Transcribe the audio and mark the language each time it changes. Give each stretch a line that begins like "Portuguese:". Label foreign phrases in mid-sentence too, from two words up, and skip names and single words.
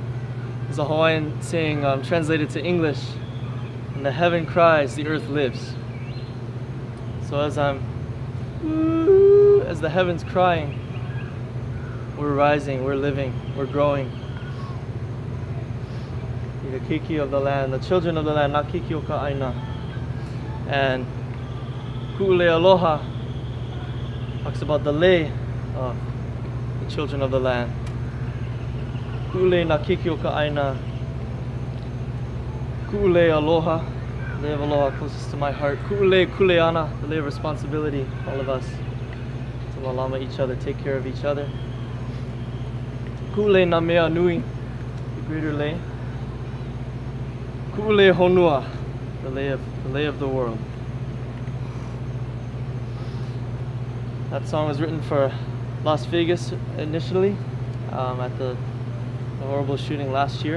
English: There's a Hawaiian saying translated to English, "When the heaven cries, the earth lives." So as the heaven's crying, we're rising, we're living, we're growing. The kiki of the land, the children of the land,
Hawaiian: na kiki o ka aina.
English: And Lei Of Aloha talks about the lei of the children of the land.
Hawaiian: Ku'ulei na kiki o ka aina. Ku'ulei aloha.
English: Lei of Aloha closest to my heart.
Hawaiian: Ku'ulei kuleana,
English: the lei of responsibility, all of us. To malama each other, take care of each other.
Hawaiian: Ku'ulei na mea nui,
English: the greater lei.
Hawaiian: Ku'ulei honua,
English: the lei of the world. That song was written for Las Vegas initially, at the horrible shooting last year.